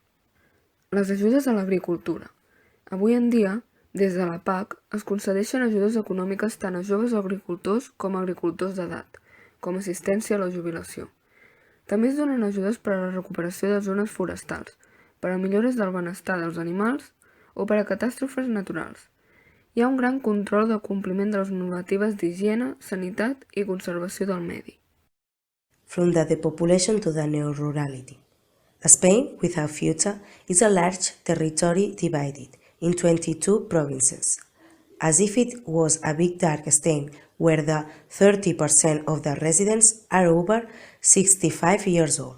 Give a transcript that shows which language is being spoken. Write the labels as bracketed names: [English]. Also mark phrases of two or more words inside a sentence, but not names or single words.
[Catalan] Les ajudes a l'agricultura. Avui en dia, des de la PAC, es concedeixen ajudes econòmiques tant a joves agricultors com a agricultors d'edat, com a assistència a la jubilació. També es donen ajudes per a la recuperació de zones forestals, per a millores del benestar dels animals o per a catàstrofes naturals. Hi ha un gran control del compliment de les normatives d'higiene, sanitat i conservació del medi. [English] From the depopulation to the neo-rurality. Spain, without future, is a large territory divided in 22 provinces, as if it was a big dark stain where the 30% of the residents are over 65 years old.